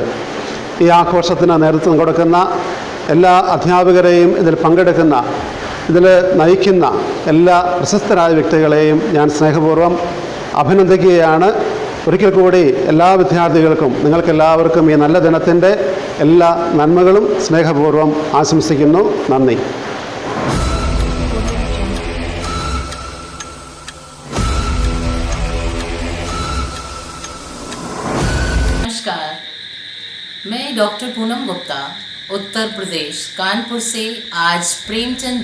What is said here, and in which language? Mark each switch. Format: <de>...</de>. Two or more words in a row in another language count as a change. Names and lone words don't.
<ml>ഈ ആഘോഷത്തിന് നേതൃത്വം കൊടുക്കുന്ന എല്ലാ അധ്യാപകരെയും, ഇതിൽ പങ്കെടുക്കുന്ന, ഇതിൽ നയിക്കുന്ന എല്ലാ പ്രശസ്തരായ വ്യക്തികളെയും ഞാൻ സ്നേഹപൂർവ്വം അഭിനന്ദിക്കുകയാണ്. ഒരിക്കൽ കൂടി എല്ലാ വിദ്യാർത്ഥികൾക്കും, നിങ്ങൾക്കെല്ലാവർക്കും ഈ നല്ല ദിനത്തിൻ്റെ എല്ലാ നന്മകളും സ്നേഹപൂർവ്വം ആശംസിക്കുന്നു. നന്ദി.</ml> <hi>नमस्कार, मैं डॉक्टर पूनम गुप्ता उत्तर प्रदेश कानपुर से आज प्रेमचंद</hi>